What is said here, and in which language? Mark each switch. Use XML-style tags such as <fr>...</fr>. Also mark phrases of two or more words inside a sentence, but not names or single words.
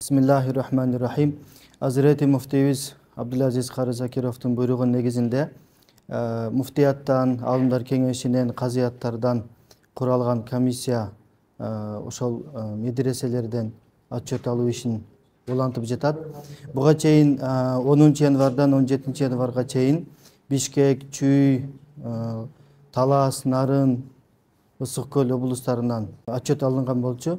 <ar>بسم الله الرحمن الرحيم.</ar> <ky>Азирети Муфтийибиз Абдулазиз Кары Закировдун буйругу негизинде муфтияттан, аалымдар кеңешинен, казыяттардан kuralgan комиссия ошол медреселерден отчет алуу ишин улантып жатат. Буга чейин 10 январдан 17 январга чейин Бишкек, Чүй, Талас, Нарын, Ысык көл облустарынан отчет алынган болчу.</ky>